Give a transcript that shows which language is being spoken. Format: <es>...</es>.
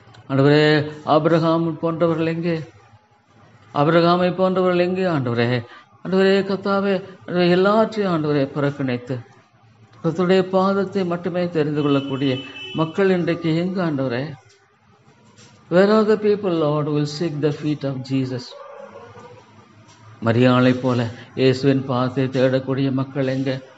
<ta>ஆண்டவரே, ஆபிரகாம் போன்றவர்கள் எங்கே? ஆபிரகாமை போன்றவர்கள் எங்கே ஆண்டவரே? ஆண்டவரே கர்த்தாவே, எல்லாற்றையும் ஆண்டவரே புறக்கணித்து கர்த்தருடைய பாதத்தை மட்டுமே தெரிந்து கொள்ளக்கூடிய மக்கள் இன்றைக்கு எங்கு ஆண்டவரே?</ta> <en>Where are the people, Lord, who will seek the feet of Jesus?</en> <ta>மரியாளை போல இயேசுவின் பாதத்தை தேடக்கூடிய மக்கள் எங்க?</ta>